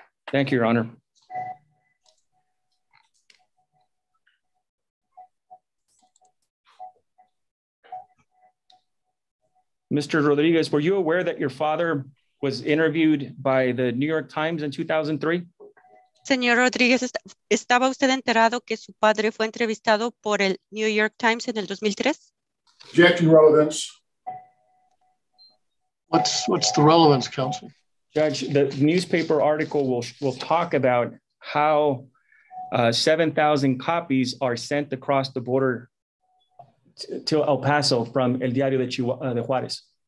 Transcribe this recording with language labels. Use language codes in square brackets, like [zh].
[en] Thank you, Your Honor. Mr. Rodriguez, were you aware that your father was interviewed by the New York Times in 2003? [es] Señor Rodríguez, ¿estaba usted enterado que su padre fue entrevistado por el New York Times en el 2003? [en] Objection, relevance. What's the relevance, counsel? Judge, the newspaper article will talk about how 7,000 copies are sent across the border to El Paso from El Diario de Juárez.